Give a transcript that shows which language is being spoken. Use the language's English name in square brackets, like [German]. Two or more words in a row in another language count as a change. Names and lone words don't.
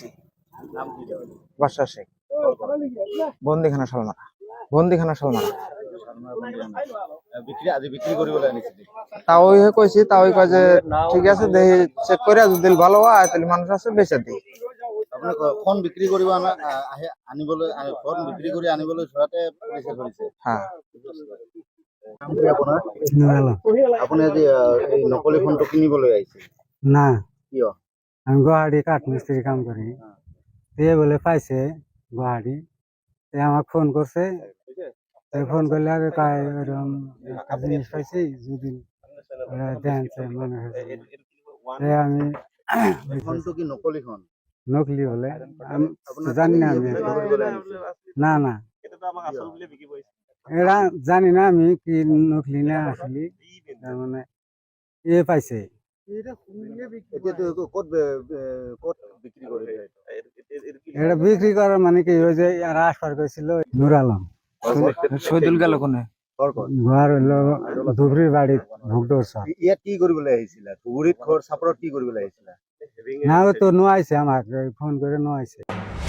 [Bangla] নাম কি দেওয়া? বাদশা শেখ। বন্দিখানা শালমারা, বন্দিখানা শালমারা। বিক্রি আজ বিক্রি করি বলে আনিছে। তাও কইছি, তাও কয় যে ঠিক আছে দেখি চেক করে যদি ভালো হয় তাহলে মানুষ আছে বেচে দিই। [Assamese] আপনি ফোন বিক্রি কৰিব আনিবলৈ ফোন বিক্রি কৰি আনিবলৈ যোৱাতে পুলিচে ধৰিছে। [Bangla] হ্যাঁ। [Assamese] নাম কি আপোনাৰ? আপুনি আজি এই নকলি ফোনটো কিনিবলৈ আহিছে? [Bangla] না, [Assamese] কিয়? [Bangla] আমি গুয়াহাটি কাঠমিস্ত্রি কাম করি। এ বলে পাইছে গুয়াহাটি, আমাকে ফোন করছে। ফোন করলে আগে কয় ওরকম একটা জিনিস পাইছি, যদি দেন মনে হয়েছে আমি [Assamese] ফোনটো কি নকলি ফোন? [Bangla] নকলি বলে জানি না আমি। না না, এরা জানি না আমি কি নকলি না আসলি। মানে এ পাইছে। এটা বিক্রি করার মানে কি ওই যে এরা আসবার করেছিল নূর আলম। শহীদুল গেল কোনে? ঘর হইলো ধুবড়ির বাড়ি ভুগডোর সব। [Assamese] ইয়াত কি কৰিবলৈ আহিছিলা? ধুবুৰীত ঘৰ চাপৰত কি কৰিবলৈ আহিছিলা? [Bangla] না ও তো নো আইছে আমাকে ফোন করে নো আইছে।